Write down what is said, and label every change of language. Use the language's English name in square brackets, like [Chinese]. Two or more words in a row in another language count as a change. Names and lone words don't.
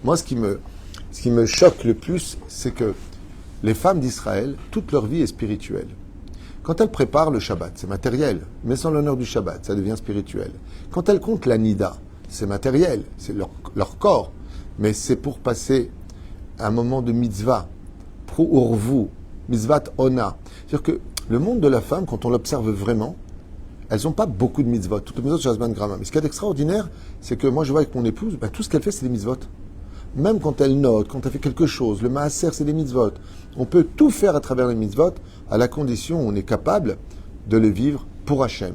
[French] Moi, ce qui me choque le plus, c'est que Les femmes d'Israël, toute leur vie est spirituelle. Quand elles préparent le Shabbat, c'est matériel, mais sans l'honneur du Shabbat, ça devient spirituel. Quand elles comptent la Nida, c'est matériel, c'est leur corps, mais c'est pour passer un moment de mitzvah, [Hebrew] פרו ורבו, מצוות עונה. [French] C'est-à-dire que le monde de la femme, quand on l'observe vraiment, elles n'ont pas beaucoup de mitzvot. Toutes les mitzvot, c'est [Hebrew] הזמן גרמא. [French] Mais ce qui est extraordinaire, c'est que moi, je vois avec mon épouse, tout ce qu'elle fait, c'est des mitzvot. Même quand elle note, quand elle fait quelque chose, le maaser, c'est des mitzvot. On peut tout faire à travers les mitzvot, à la condition où on est capable de le vivre pour Hachem.